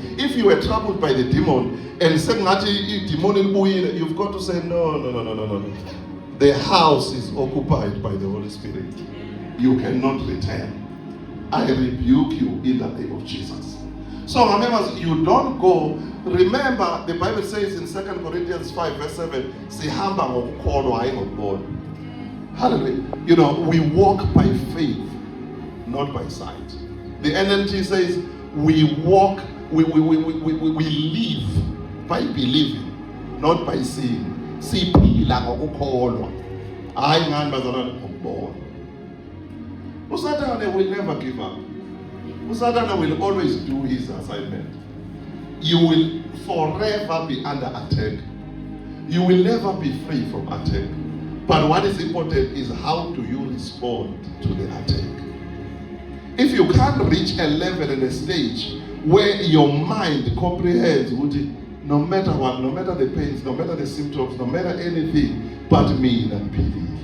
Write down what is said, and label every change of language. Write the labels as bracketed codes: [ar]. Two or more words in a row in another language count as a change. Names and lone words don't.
[en] If you were troubled by the demon and said, you've got to say, no. The house is occupied by the Holy Spirit. You cannot return. I rebuke you in the name of Jesus. So remember, you don't go. Remember, the Bible says in 2 Corinthians 5 verse 7, [nd] Sihamba ngokukholwa hayi ngokubona. [en] Hallelujah. We walk by faith, not by sight. The NLT says, we walk, we live by believing, not by seeing. [nd] Siphila ngokukholwa hayi ngani bazalwane ngokubona. [en] Usathane will never give up. Usathane will always do his assignment. You will forever be under attack. You will never be free from attack. But what is important is how do you respond to the attack. If you can't reach a level and a stage where your mind comprehends, no matter what, no matter the pains, no matter the symptoms, no matter anything, but me and believe.